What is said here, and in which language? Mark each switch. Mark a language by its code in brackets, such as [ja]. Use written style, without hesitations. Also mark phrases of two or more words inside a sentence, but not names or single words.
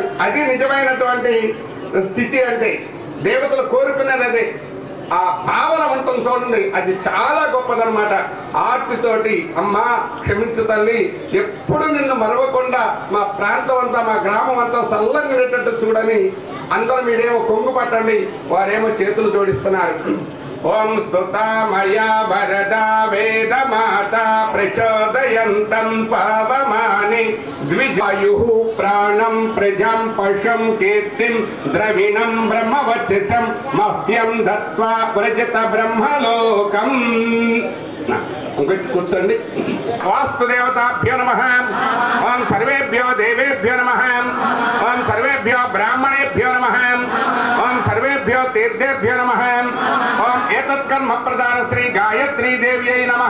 [te] అది నిజమైనటువంటి స్థితి అంటే దేవతలు కోరుకున్నది అదే ఆ భావన ఉంటుంది చూడండి అది చాలా గొప్పదన్నమాట ఆర్తితోటి అమ్మా క్షమించు తల్లి ఎప్పుడు నిన్ను మరవకుండా మా ప్రాంతం అంతా మా గ్రామం అంతా చల్లగా ఉండేటట్టు చూడని అందరూ మీరేమో కొంగు పట్టండి వారేమో చేతులు జోడిస్తున్నారు [sa] ఓం స్తుతామయ వరదా వేద మాత ప్రచోదయంతం పవమాని ద్విజ आयुः प्राणं प्रजां पशुं कीर्तिं द्रविणं ब्रह्मवचसं मह्यं दत्त्वा व्रजत ब्रह्मलोकम् కూర్చోండి. వాస్తుదేవతాభ్యో నమః. ఓం సర్వేభ్యో దేవేభ్యో నమః. ఓం సర్వేభ్యో బ్రాహ్మణేభ్యో నమః. ఓం సర్వేభ్యో తీర్థేభ్యో నమః. ఓం ఏతత్కర్మ ప్రదాన శ్రీ గాయత్రీ దేవ్యై నమః.